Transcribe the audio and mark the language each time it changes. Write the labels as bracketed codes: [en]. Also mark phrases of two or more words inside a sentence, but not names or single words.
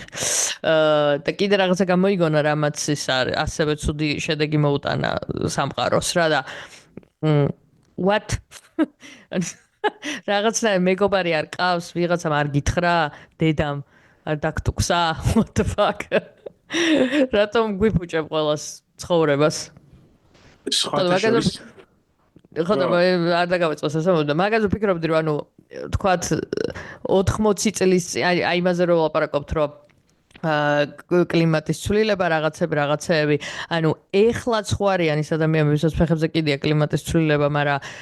[ka] და კიდე რაღაცა გამოიგონა რამაც ის არის ასევე ცუდი შედეგი მოუტანა სამყაროს რა და what რაღაცა მეგობარი არ ყავს, ვიღაცამ არ გითხრა, დედამ არ დაგტუქსა, [en] what the fuck. [ka] რატომ გვიფუჭებ ყველას ცხოვრებას? ხო და არ დაგავეწყოს ასე და მაგაზე ვფიქრობდი რომ ანუ თქვათ 80 წლის აი იმაზე რომ ვლაპარაკობთ რომ კლიმატის ცვლილება რაღაცები ანუ ეხლა ცხვარიან ის ადამიანები ვისაც ფეხებზე კიდია კლიმატის ცვლილება მაგრამ